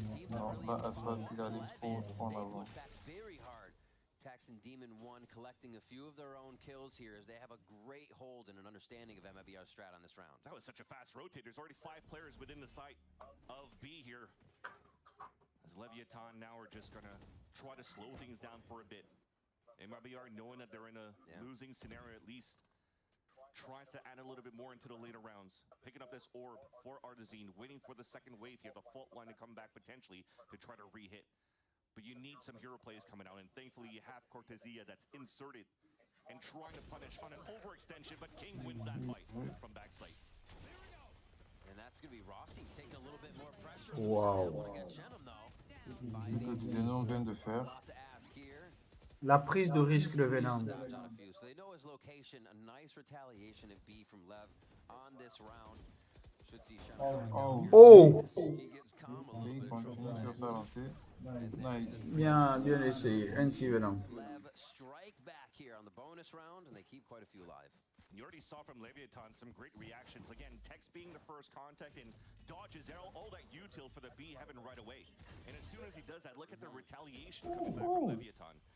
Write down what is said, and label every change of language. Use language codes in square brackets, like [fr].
[fr] Non, là, Aspas, il a l'expo en avant. [en] Tax and Demon 1 collecting a few of their own kills here as they have a great hold and an understanding of MIBR's strat on this round. That was such a fast rotate. There's already 5 players within the site of B here. As Leviathan now are just going to try to slow things down for a bit. MIBR, knowing that they're in a losing scenario at least, tries to add a little bit more into the later rounds. Picking up this orb for Artazine, waiting for the second wave here, the fault line to come back potentially to try to re-hit. But you need some hero plays coming out, and thankfully you have Cortesia that's inserted and trying to punish on an overextension, but King wins that fight from backside. And that's going to be Rossi taking a little bit more pressure. Wow. [fr] Ce que Venom vient de faire. La prise de risque de Venom. [en] So they know his location, a nice retaliation at B from Lev on this round. Oh! [fr] Il continue sur sa lancée. [en] Nice. [fr] Bien essayé. Anti-Venom. [en] Strike back here on the bonus round, and they keep quite a few alive. You already saw from Leviathan some great reactions. Again, Tex being the first contact and dodges all that util for the B heaven right away. And as soon as he does that, look at the retaliation coming back from Leviathan.